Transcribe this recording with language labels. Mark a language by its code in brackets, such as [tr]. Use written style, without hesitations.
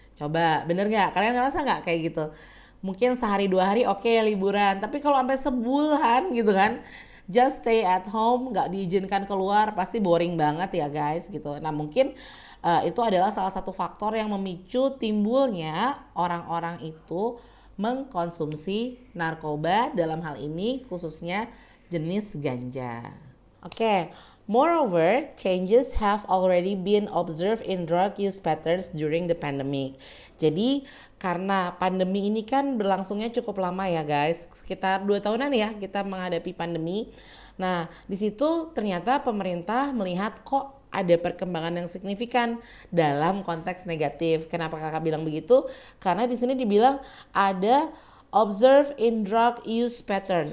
[id] Coba bener nggak? Kalian ngerasa nggak kayak gitu? Mungkin sehari 2 hari oke, liburan, tapi kalau sampai sebulan gitu kan, [en] just stay at home, [id] nggak diizinkan keluar, pasti boring banget ya guys gitu. Nah mungkin itu adalah salah satu faktor yang memicu timbulnya orang-orang itu mengkonsumsi narkoba, dalam hal ini khususnya jenis ganja. [en] Oke, moreover, changes have already been observed in drug use patterns during the pandemic. [id] Jadi, karena pandemi ini kan berlangsungnya cukup lama ya guys, sekitar 2 tahunan ya kita menghadapi pandemi. Nah, di situ ternyata pemerintah melihat kok ada perkembangan yang signifikan dalam konteks negatif. Kenapa kakak bilang begitu? Karena di sini dibilang ada [en] observe in drug use pattern.